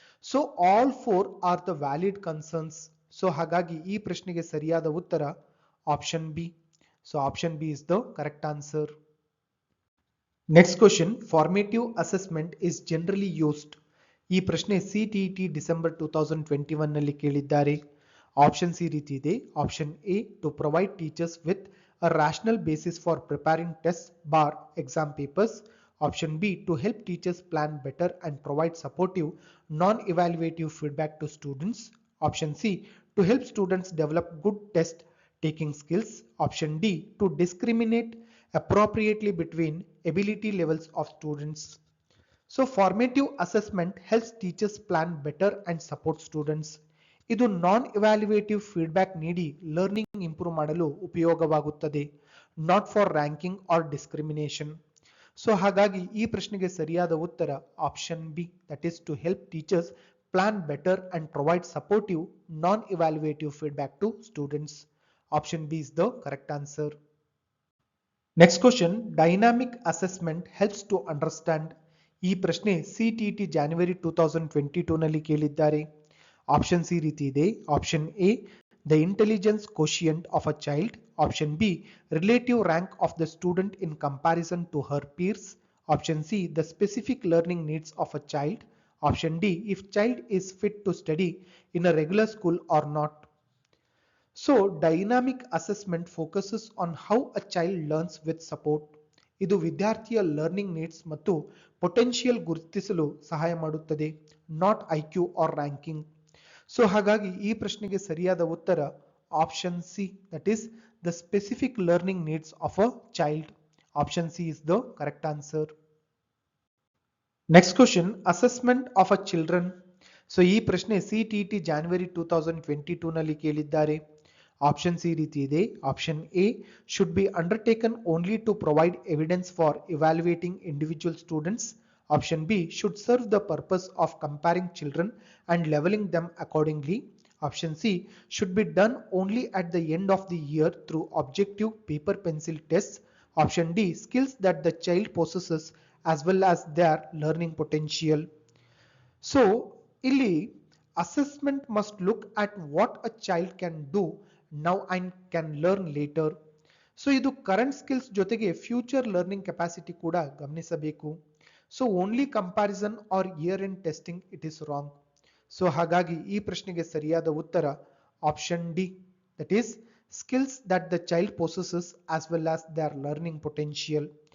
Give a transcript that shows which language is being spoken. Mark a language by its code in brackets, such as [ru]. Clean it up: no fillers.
[en] So all four are the valid concerns. [kn] So ಹಾಗಾಗಿ ಈ ಪ್ರಶ್ನೆಗೆ ಸರಿಯಾದ ಉತ್ತರ option B. [en] So option B is the correct answer. Next question, formative assessment is generally used. [kn] ಈ ಪ್ರಶ್ನೆ CTET December 2021 ನಲ್ಲಿ ಕೇಳಿದ್ದಾರೆ. ಆಪ್ಷನ್ ಸಿ ರೀತಿ ಇದೆ. [en] Option A, to provide teachers with a rational basis for preparing tests bar exam papers. Option B, to help teachers plan better and provide supportive non-evaluative feedback to students. Option C, to help students develop good test taking skills. Option D, to discriminate appropriately between ability levels of students. So formative assessment helps teachers plan better and support students. [kn] ಇದು ನಾನ್ ಇವ್ಯಾಲ್ಯುಯೇಟಿವ್ feedback ನೀಡಿ learning improve ಮಾಡಲು ಉಪಯೋಗವಾಗುತ್ತದೆ, [en] Not for ranking or discrimination. [kn] So ಹಾಗಾಗಿ ಈ ಪ್ರಶ್ನೆಗೆ ಸರಿಯಾದ ಉತ್ತರ option B, [en] That is to help teachers plan better and provide supportive non evaluative feedback to students. Option B is the correct answer. Next question, dynamic assessment helps to understand. [kn] ಈ ಪ್ರಶ್ನೆ CTET ಜನವರಿ 2022 ನಲ್ಲಿ ಕೇಳಿದ್ದಾರೆ. Option C ರೀತಿ ಇದೆ. [en] Option A, the intelligence quotient of a child. Option B, relative rank of the student in comparison to her peers. Option C, the specific learning needs of a child. Option D, if child is fit to study in a regular school or not. So dynamic assessment focuses on how a child learns with support. [kn] ಇದು ವಿದ್ಯಾರ್ಥಿಯ learning needs ಮತ್ತು potential ಗುರುತಿಸಲು ಸಹಾಯ ಮಾಡುತ್ತದೆ, [en] Not IQ or ranking. [kn] So ಹಾಗಾಗಿ ಈ ಪ್ರಶ್ನೆಗೆ ಸರಿಯಾದ ಉತ್ತರ option C, [en] That is the specific learning needs of a child. Option C is the correct answer. Next question, assessment of a children. [kn] So ಈ ಪ್ರಶ್ನೆ ಸಿಟಿಇಟಿ ಜನವರಿ 2022 ನಲ್ಲಿ ಕೇಳಿದ್ದಾರೆ. ಆಪ್ಷನ್ ಸಿ ರೀತಿ ಇದೆ. [en] Option A, should be undertaken only to provide evidence for evaluating individual students. Option B, should serve the purpose of comparing children and leveling them accordingly. Option C, should be done only at the end of the year through objective paper pencil tests. Option D, skills that the child possesses as well as their learning potential. So ಇಲ್ಲಿ assessment must look at what a child can do now and can learn later. [kn] So ಇದು current skills ಜೊತೆಗೆ future learning capacity ಕೂಡ ಗಮನಿಸಬೇಕು. [en] So only comparison or year end testing, it is wrong. [kn] So ಹಾಗಾಗಿ ಈ ಪ್ರಶ್ನೆಗೆ ಸರಿಯಾದ ಉತ್ತರ option D, [en] That is skills that the child possesses as well as their learning potential.